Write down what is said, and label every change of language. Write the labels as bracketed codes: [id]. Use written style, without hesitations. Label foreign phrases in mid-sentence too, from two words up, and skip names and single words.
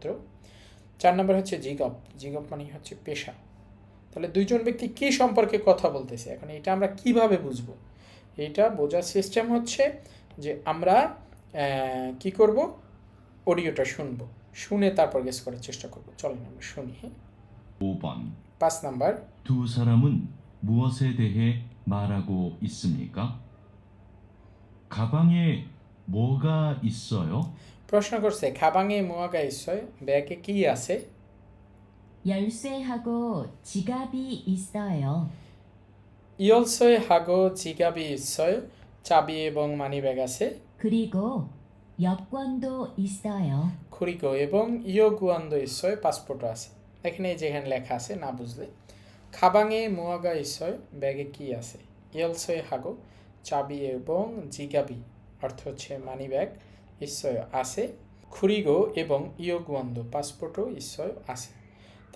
[bn] 4 নম্বরে হচ্ছে জিগপ মানে হচ্ছে পেশা। তাহলে দুইজন ব্যক্তি কি সম্পর্কে কথা বলতেছে, এখন এটা আমরা কিভাবে বুঝবো, এটা বোঝার সিস্টেম হচ্ছে যে আমরা কি করব, অডিওটা শুনবো, শুনে তারপর গেস করার চেষ্টা করব। চলেন আমরা শুনি। [ko] 5번 [bn] 5 নাম্বার [ko] 두 사람은 무엇에 대해 말하고 있습니까? 가방에 뭐가 있어요? [bn] প্রশ্ন করছে [ko] 가방에 뭐가 있어요, [bn] ব্যাগে কি আছে, [ko] 열쇠하고 지갑이 있어요. 열쇠 하고 지갑이 있어요, [bn] চাবি এবং [en] money bag [bn] আছে। [ko] 그리고 여권도 있어요. [bn] খুরিগো এবং [ko] 여권도 있어요, [bn] পাসপোর্টও আছে। এখানে যেখানে লেখা আছে না বুঝলে, [ko] 가방에 뭐가 있어요 [bn] ব্যাগে কি আছে, [ko] 열쇠 하고 [bn] চাবি এবং জিগাবি অর্থ হচ্ছে [en] money bag, [bn] ইসয় আছে, খুরিগো এবং ইয়োগুয়ান্দো পাসপোর্টও ইসয় আছে।